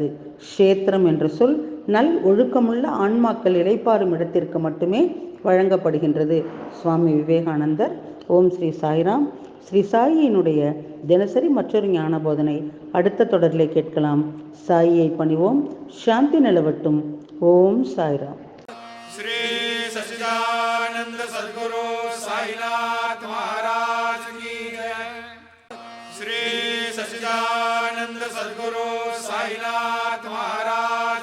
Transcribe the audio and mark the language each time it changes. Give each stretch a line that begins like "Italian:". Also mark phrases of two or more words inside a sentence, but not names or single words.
Tamil: க்ஷேத்திரம் என்ற சொல் நல் ஒழுக்கமுள்ள ஆன்மாக்கள் இளைப்பாறும் இடத்திற்கு மட்டுமே வழங்கப்படுகின்றது. சுவாமி விவேகானந்தர். ஓம் ஸ்ரீ சாய்ராம். ஸ்ரீ சாயியினுடைய தினசரி மற்றொரு ஞான போதனை அடுத்த தொடரிலே கேட்கலாம். சாயியை பணிவோம், சாந்தி நிலவட்டும். ஓம் சாய்ராம்.
Hindi: श्री सच्चिदानंद सद्गुरु साईनाथ महाराज की जय. श्री सच्चिदानंद सद्गुरु साईनाथ महाराज